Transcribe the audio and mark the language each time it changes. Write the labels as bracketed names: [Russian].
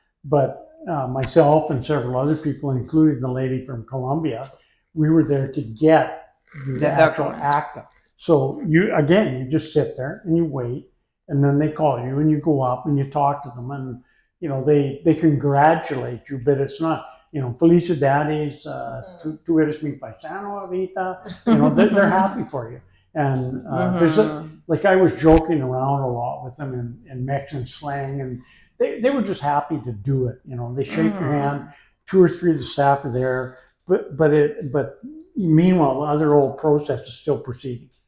[English] But myself and several other people, including the lady from Colombia, we were there to get the actual ACTA. So you just sit there and you wait, and then they call you and you go up and you talk to them, and they congratulate you, but it's not. [Spanish] Felicidades, tú eres mi paisano ahorita. [English] They're happy for you. And there's like I was joking around a lot with them in Mexican slang, and they were just happy to do it. They shake your hand. 2 or 3 of the staff are there, but meanwhile the other old process is still proceeding.